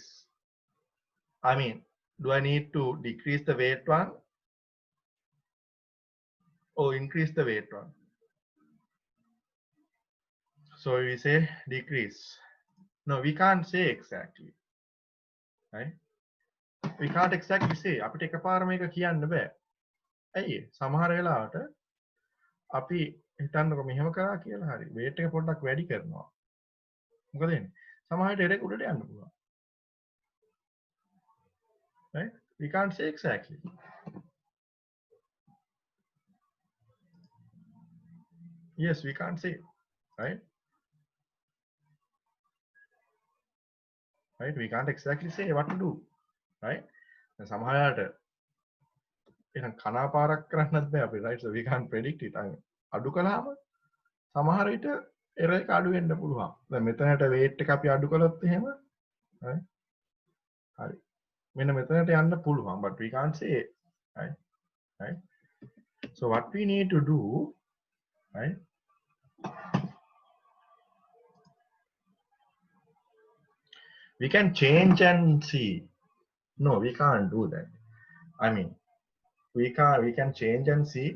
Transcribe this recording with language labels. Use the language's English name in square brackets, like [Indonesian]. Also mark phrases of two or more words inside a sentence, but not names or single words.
[English] I mean, do I need to decrease the weight one or increase the weight one? So we say decrease. No, we can't say exactly. Right? We can't exactly say. [Sinhala] අපිට එකපාරම මේක කියන්න බෑ. ඇයි? සමහර වෙලාවට අපි හිතන්නකො මෙහෙම කරා කියලා හරි. weight එක පොඩ්ඩක් වැඩි කරනවා. මොකද වෙන්නේ? සමහර විට error උඩට යන්න පුළුවන්. [English] Right? We can't say exactly. Yes, we can't say. Right? Right? We can't exactly say what to do. Right? [Sinhala] සමහරට එහෙනම් කනාපාරක් කරන්නත් බෑ අපි, [English] right? So we can't predict it. [Sinhala] අඩු කළාම සමහර විට error එක අඩු වෙන්න පුළුවන්. දැන් මෙතනට weight එක අපි අඩු කළොත් එහෙම right? හරි. මෙන්න මෙතනට යන්න පුළුවන්, [English] but we can't say it. Right? Right? So what we need to do, right? We can change and see. No, we can't do that. I mean, we can change and see.